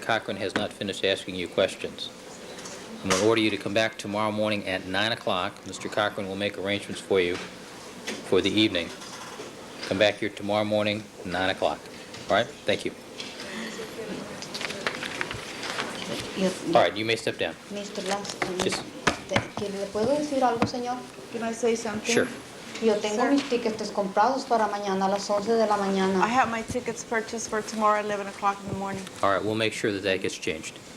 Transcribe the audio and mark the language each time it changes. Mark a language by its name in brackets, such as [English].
[English] Cochran has not finished asking you questions. I'm going to order you to come back tomorrow morning at 9 o'clock. Mr. Cochran will make arrangements for you for the evening. Come back here tomorrow morning, 9 o'clock. All right? Thank you. All right, you may step down. Mr. Lance, Yes. [Spanish] ¿que ¿le puedo decir algo, señor? [English] Can I say something? Sure. [Spanish] Yo tengo [English] Sir. [Spanish] mis tickets comprados para mañana a las 11 de la mañana. [English] I have my tickets purchased for tomorrow at 11 o'clock in the morning. All right, we'll make sure that that gets changed.